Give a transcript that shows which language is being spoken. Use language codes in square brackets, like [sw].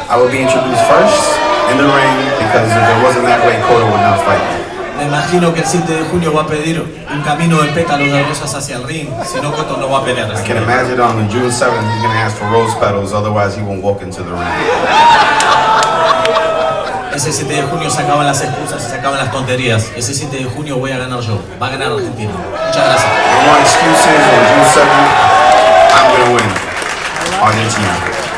[en] I will be introduced first in the ring because if it wasn't that way, Cotto would not fight. [es] Me imagino que el 7 de junio va a pedir un camino de pétalos de rosas hacia el ring, si no Cotto no va a pelear. [en] I can imagine on June 7th he's going to ask for rose petals, otherwise he won't walk into the ring. [es] Ese 7 de junio se acaban las excusas, se acaban las tonterías. Ese 7 de junio voy a ganar yo. Va a ganar Argentina. Muchas gracias. [en] No more excuses. On June 7th, I'm going to win. Argentina.